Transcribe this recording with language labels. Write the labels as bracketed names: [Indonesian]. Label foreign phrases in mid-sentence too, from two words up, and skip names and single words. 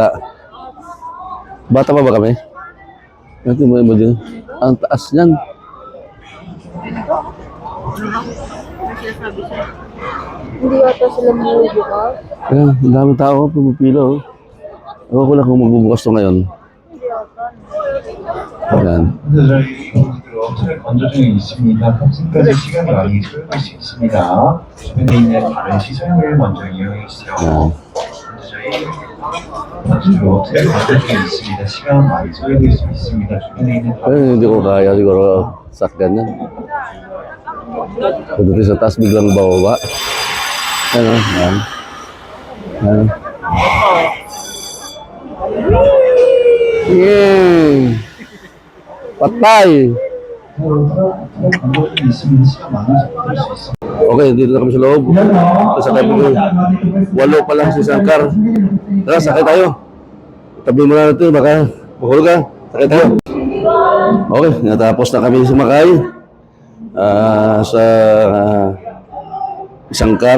[Filipino] Bata pa ba kami? Ito mo dyan. Ang taas niyan. Hindi ata sila bubukas. Ayan, ang dami tao. Pumipila oh. Ewan ko lang kung magbubukas to ngayon. Ayan. [Korean] 트랙 건조 중에 있습니다. 탑승까지 시간이 많이 소요될 수 있습니다. 주변에 있는 다른 시설물 먼저 이용해 주세요. 저희 트랙 건조 중에 있습니다. 시간 많이 소요될 수 있습니다. 주변에 있는 [Filipino] Ayun, hindi ko kaya siguro sakyan yan. Pagdating sa taas, biglang bababa. Ano, yan. Ano. Yay! Patay! [Korean] 건조 중에 있습니다. 시간 많이 소요될 수 있습니다. [Filipino] Okay, dito na kami sa loob. Sasakay po kami. 8 pa lang si Sangkar. Tara, sakay tayo. Tabi mo na natin, baka mahulog ka. Sakay tayo. Okay, natapos na kami sumakay. Sa Sangkar.